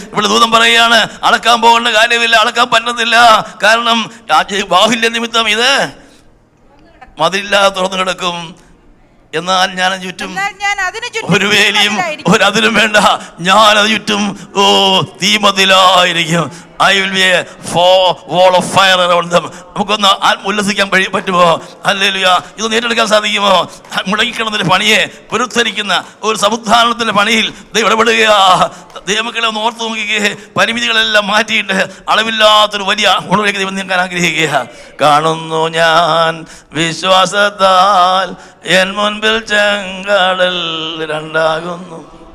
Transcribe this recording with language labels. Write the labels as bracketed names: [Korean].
[Malayalam] ഇവിടെ ദൂതം പറയുകയാണ്, അളക്കാൻ പോകേണ്ട കാര്യമില്ല, അളക്കാൻ പറ്റത്തില്ല. കാരണം ബാഹുല്യ നിമിത്തം ഇത് മതിലില്ലാതെ തുറന്നു കിടക്കും. എന്നാൽ ഞാൻ ചുറ്റും ഒരു വേലിയും ഒരതിലും വേണ്ട, ഞാനത് ചുറ്റും തീമതിലായിരിക്കും. [English] I will be a wall of fire around them. [Malayalam] നമുക്കൊന്ന് ഉല്ലസിക്കാൻ പറ്റുമോ? ഹല്ലേലൂയ! ഇതൊന്ന് ഏറ്റെടുക്കാൻ സാധിക്കുമോ? മുടങ്ങിക്കിടന്നൊരു പണിയെ പുനരുദ്ധരിക്കുന്ന ഒരു സമുദ്ധാരണത്തിന്റെ പണിയിൽ ദൈവം ഇടപെടുക. ദൈവമക്കളെ ഒന്ന് ഓർത്ത് നോക്കിക്കേ, പരിമിതികളെല്ലാം മാറ്റിയിട്ട് അളവില്ലാത്തൊരു വലിയ ഉണർവിലേക്ക് ദൈവം നീക്കാൻ ആഗ്രഹിക്കുക. കാണുന്നു ഞാൻ വിശ്വാസത്താൽ എൻ മുൻപിൽ ചെങ്കടൽ രണ്ടാകുന്നു.